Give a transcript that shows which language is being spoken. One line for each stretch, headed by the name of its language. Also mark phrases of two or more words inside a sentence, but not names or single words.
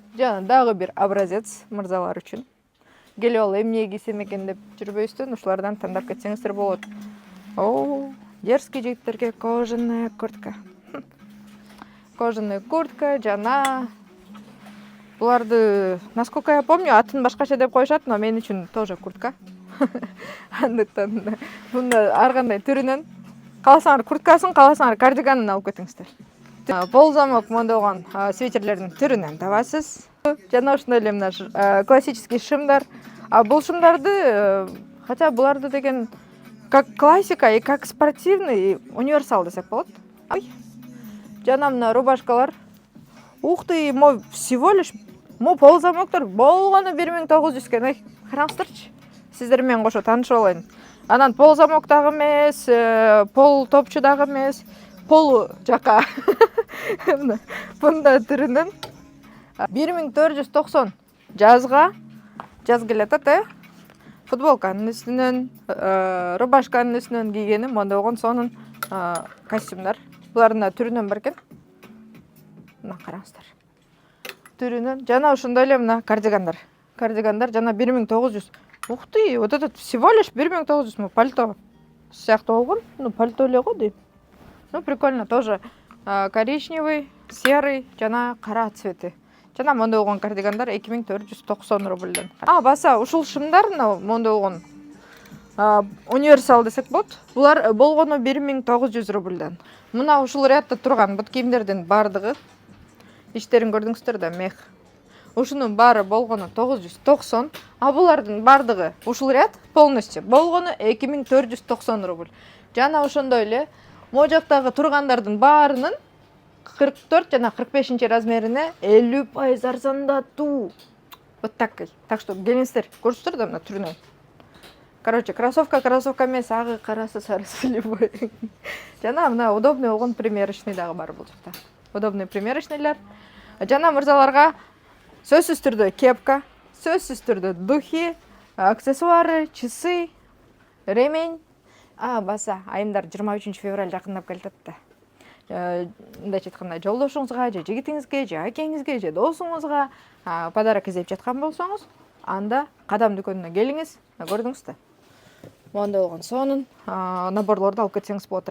Kyrgyz: Жана дагы бир образец мырзалар үчүн. келип ал эмне кийсем экен деп жүрбөйсүздөн ушулардан тандап кетсеңиздер болот.
Russian: О, дерзкий жигиттерге кожаная куртка. Кожаная куртка
Kyrgyz: жана буларды,
Russian: насколько я помню,
Kyrgyz: атын башкача деп коюшат, но мен үчүн тоже куртка. Андыктан мында ар кандай түрүнөн кааласаңар курткасын, кааласаңар кардиганын алып кетиңиздер. Пол замок мондогон свитерлердин түрүнөн табасыз. Жана ошондой эле мына классический шымдар. Бул шымдарды, хотя буларды деген
Russian: как классика и как спортивный, и универсал
Kyrgyz: десек болот. Жана мына рубашкалар.
Russian: Ух ты, всего лишь
Kyrgyz: пол замоктор болгону 1900 экен. Караңыздарчы. Сиздер менен кошо таанышып алайын. Анан пол замок дагы эмес, пол топчу дагы эмес, полу жака. Бунда түрүнөн 1490 жазга жаз келет атат, футболканын үстүнөн, рубашканын үстүнөн кийгени мондогон сонун костюмдар. Булардын түрүнөн бар экен. Мына караңыздар. Түрүнөн жана ошондой эле мына кардигандар. Кардигандар жана 1900.
Russian: Ух ты, вот этот всего лишь 1900 пальто
Kyrgyz: сыяктуу болгон. Ну, пальто эле го дейм.
Russian: Ну, прикольно тоже. Коричневый, серый
Kyrgyz: жана кара цвети. Жана мондогон кардигандар 2490 рубльден. Баса ушул шымдар мондогон универсал десек болот. Булар болгону 1900 рубльден. Мына ушул рядда турган бут кийимдердин бардыгы иштерин көрдүңүздөр да, мех. Ушунун баары болгону 990, булардын бардыгы ушул ряд полностью болгону 2490 рубль. Жана ошондой эле могу жактагы тургандардын баарынын 44 жана 45 размерине 50% арзандатуу.
Russian: Вот такой. Так что
Kyrgyz: келиңиздер, көрсөтөр да мына түрүнөн. Короче, кроссовка эмес, агы, карасы, сарысы любой. Жана мына удобный болгон примерочный дагы бар бул жакта.
Russian: Удобный примерочныйлар.
Kyrgyz: Жана мырзаларга сөзсүз түрдө кепка, сөзсүз түрдө духи,
Russian: аксессуары, часы, ремень.
Kyrgyz: Баса, айымдар 23 февраль жакындап келатат да. Мындайча айтканда, жолдошуңузга, же жигитиңизге, же акеңизге, же досуңузга подарок издеп жаткан болсоңуз, анда Кадам дүкөнүнө келиңиз. Көрдүңүз да. Монда болгон сонун наборлорду алып кетсеңиз болот.